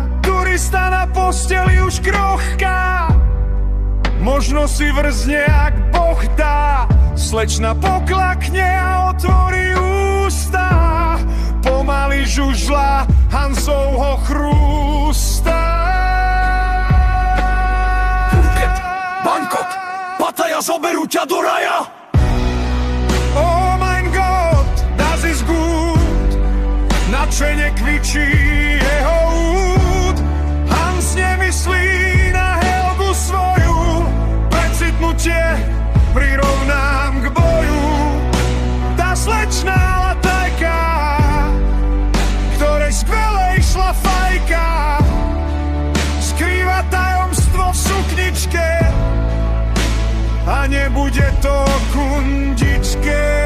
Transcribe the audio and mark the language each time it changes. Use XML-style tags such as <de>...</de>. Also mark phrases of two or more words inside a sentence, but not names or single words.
<sk>Turista na posteli už krochká, možno si vrzne ak Boh dá. Slečna poklakne a otvorí ústa, pomaly žužla Hansovho chrústa. Phuket, Bangkok, Pattaya, zoberú ťa do raja.</sk> <de>Oh mein Gott, das ist gut.</de> <sk>Nadšene kvičí jeho úd. Hans nemyslí na Helgu svoju, precitnutie prirovnám k boju. Tá slečná latajka, ktorej skvele išla fajka, skrýva tajomstvo v sukničke a nebude to kundičke.</sk>